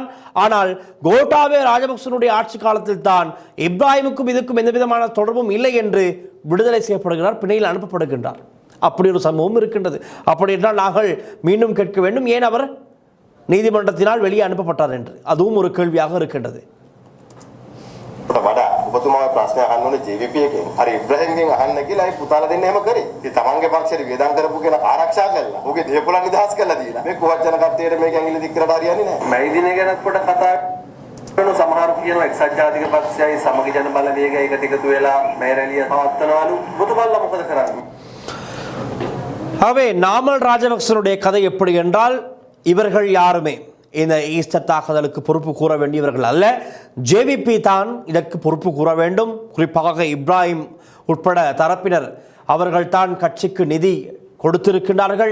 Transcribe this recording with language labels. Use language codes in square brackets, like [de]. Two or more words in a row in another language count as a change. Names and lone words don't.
[ta] ஆனால் கோட்டாபய ராஜபக்சனுடைய ஆட்சி காலத்தில் தான் இப்ராஹிமுக்கும் இதுக்கும் எந்த விதமான தொடர்பும் இல்லை என்று விடுதலை செய்யப்படுகிறார், பிணையில் அனுப்பப்படுகின்றார். அப்படி ஒரு சம்பவம் இருக்கின்றது. அப்படி என்றால் நாங்கள் மீண்டும் கேட்க வேண்டும், ஏன் அவர் நீதிமன்றத்தினால் வெளியே அனுப்பப்பட்டார் என்று. அதுவும் ஒரு கேள்வியாக இருக்கின்றது. [si] වඩා ඔබතුමාගේ ප්‍රශ්නයක් අහන්න ඕනේ JVP එකෙන්. හරි ඉබ්‍රහීම්ගෙන් අහන්න කියලා ඒ පුතාලා දෙන්න එහෙම කරේ. ඉතින් තමන්ගේ පක්ෂයට වියදම් කරපු කෙනා ආරක්ෂා කළා. ඔහුගේ දේපොළ නිදහස් කළා දීලා. මේ කුවච්චන කට්ටියට මේක ඇඟිලි දික් කරලා හරියන්නේ නැහැ. මේ දිනේ ගැනත් පොඩ කතා කරන සමහර කියනවා එක්සත් ජාතික පක්ෂයයි සමගි ජන බලවේගය එකට එකතු වෙලා මේ රැළිය පවත්වනවලු. ඔබතුමාලා මොකද කරන්නේ? [ta] ஆகவே நாமல் ராஜபக்சனுடைய கதை எப்படி என்றால், இவர்கள் யாருமே இந்த ஈஸ்டர் தாக்குதலுக்கு பொறுப்பு கூற வேண்டியவர்கள் அல்ல. JVP தான் இதற்கு பொறுப்பு கூற வேண்டும். குறிப்பாக இப்ராஹிம் உட்பட தரப்பினர் அவர்கள் தான் கட்சிக்கு நிதி கொடுத்திருக்கின்றார்கள்.